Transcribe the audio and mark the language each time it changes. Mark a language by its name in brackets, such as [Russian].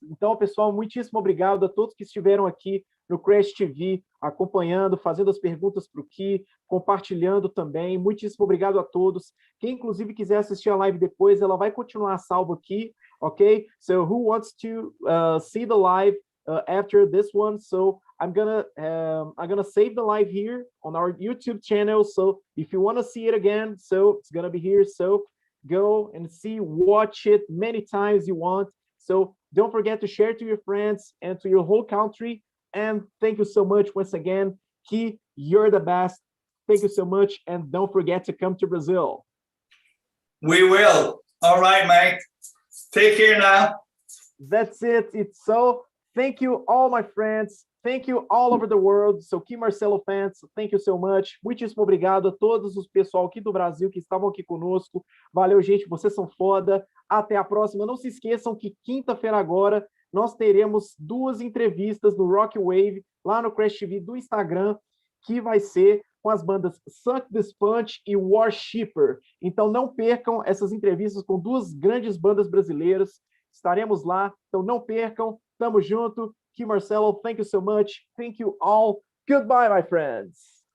[Portuguese] Então, pessoal, muitíssimo obrigado a todos que estiveram aqui no Crash TV, acompanhando, fazendo as perguntas para o Kee, compartilhando também. Muitíssimo obrigado a todos. Quem, inclusive, quiser assistir a live depois, ela vai continuar salva aqui, ok? [English] So, who wants to see the live after this one? So, I'm gonna save the live here on our YouTube channel. So, if you want to see it again, so it's gonna be here. So, go and see, watch it many times you want. So don't forget to share to your friends and to your whole country. And thank you so much once again. Kee, you're the best. Thank you so much. And don't forget to come to Brazil. We will. All right, Mike. Take care now. That's it. It's so. Thank you, all my friends. Thank you all over the world. So, Kee Marcello fans, thank you so much. [Portuguese] Muitíssimo obrigado a todos os pessoal aqui do Brasil que estavam aqui conosco. Valeu, gente. Vocês são foda. Até a próxima. Não se esqueçam que quinta-feira agora nós teremos 2 entrevistas no Rock Wave, lá no Crash TV do Instagram, que vai ser com as bandas Suck This Punch e Worshipper. Então, não percam essas entrevistas com 2 grandes bandas brasileiras. Estaremos lá. Então, não percam. Tamo junto. [English] Kee Marcello, thank you so much. Thank you all. Goodbye, my friends.